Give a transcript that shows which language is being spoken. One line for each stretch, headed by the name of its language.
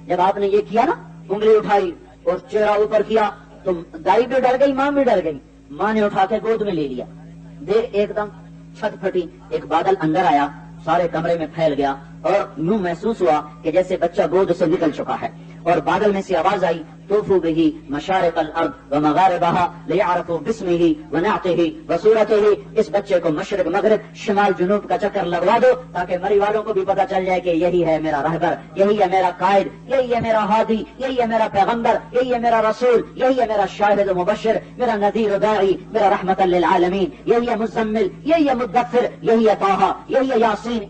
Urdu: جب آپ نے یہ کیا نا, انگلی اٹھائی اور چہرہ اوپر کیا تو دائی بھی ڈر گئی, ماں بھی ڈر گئی. ماں نے اٹھا کے گود میں لے لیا, دیکھ ایک دم چھت پھٹی, ایک بادل اندر آیا, سارے کمرے میں پھیل گیا, اور یوں محسوس ہوا کہ جیسے بچہ گود سے نکل چکا ہے. اور بادل میں سے آواز آئی,
Arabic: طوفوا به مشارق الارض ومغاربها لیعرفوا باسمه ونعته وصورته.
Urdu: اس بچے کو مشرق مغرب شمال جنوب کا چکر لگوا دو تاکہ مری والوں کو بھی پتا چل جائے کہ یہی ہے میرا رہبر, یہی ہے میرا قائد, یہی ہے میرا ہادی, یہی ہے میرا پیغمبر, یہی ہے میرا رسول, یہی ہے میرا شاہد و مبشر, میرا نذیر و داعی, میرا رحمت للعالمین, یہی ہے مزمل, یہی ہے مدثر, یہی ہے طٰہٰ, یہی ہے یاسین.